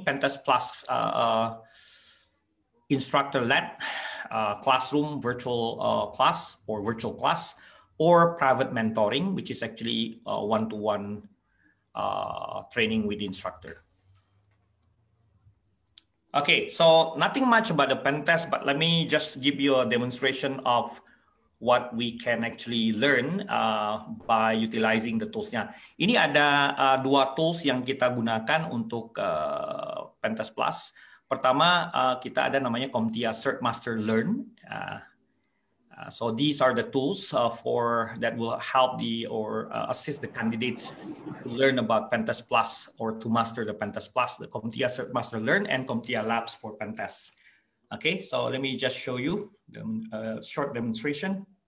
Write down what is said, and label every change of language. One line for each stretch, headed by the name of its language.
English: Pentest Plus instructor led classroom virtual class or virtual class, or private mentoring, which is actually one-to-one training with the instructor. Okay, so nothing much about the pen test, but let me just give you a demonstration of what we can actually learn by utilizing the tools-nya.
Indonesian: Ini ada 2 tools yang kita gunakan untuk Pentest Plus. Pertama, kita ada namanya CompTIA Cert Master Learn.
English: So these are the tools that will help assist the candidates to learn about Pentest Plus or to master the Pentest Plus, the CompTIA Cert Master Learn and CompTIA Labs for Pentest. Okay, so let me just show you a short demonstration.